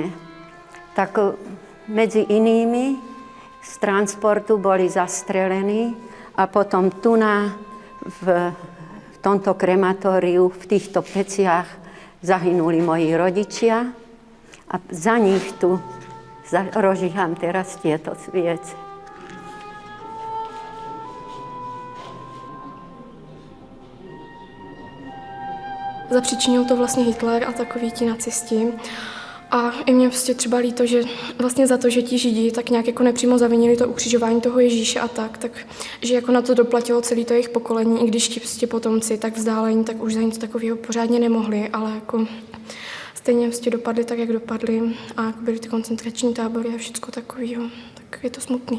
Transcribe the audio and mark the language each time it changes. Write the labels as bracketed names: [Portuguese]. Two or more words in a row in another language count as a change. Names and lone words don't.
[Slovak] Tak medzi inými z transportu boli zastrelení a potom tu v tomto krematóriu, v týchto peciach zahynuli moji rodičia a za nich tu rozžíham teraz tieto sviece. [Czech] Zapříčinil to vlastně Hitler a takoví ti nacisti. A i mě prostě třeba líto, že vlastně za to, že ti Židi tak nějak jako nepřímo zavinili to ukřižování toho Ježíše a tak že jako na to doplatilo celé to jejich pokolení, i když ti prostě potomci tak vzdálení, tak už za nic takového pořádně nemohli, ale jako stejně prostě dopadli tak, jak dopadli a jako byly ty koncentrační tábory a všecko takového, tak je to smutný.